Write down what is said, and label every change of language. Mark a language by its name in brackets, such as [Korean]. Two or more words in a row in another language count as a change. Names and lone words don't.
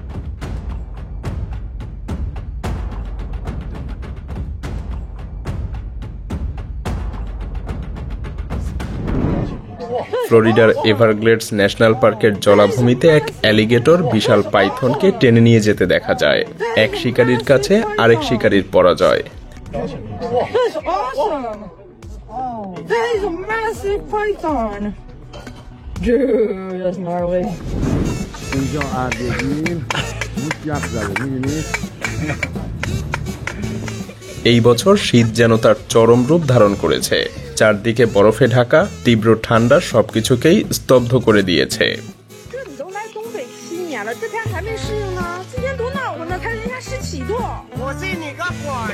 [Bangla] ফ্লোরিডার এভারগ্লেডস ন্যাশনাল পার্কের জলাভূমিতে এক অ্যালিগেটর বিশাল পাইথনকে টেনে নিয়ে যেতে দেখা যায়। এক শিকারীর কাছে আরেক শিকারীর পরাজয়। [English] That's awesome! That is a massive python! Dude, that's gnarly. [Bangla] এই বছর শীত যেন তার চরম রূপ ধারণ করেছে। চারদিকে বরফে ঢাকা তীব্র ঠান্ডা সবকিছুকেই স্তব্ধ করে দিয়েছে। [Chinese] 这你都来东北7年了，这天还没适应呢。今天多暖和呢，才零下17度。我信你个鬼！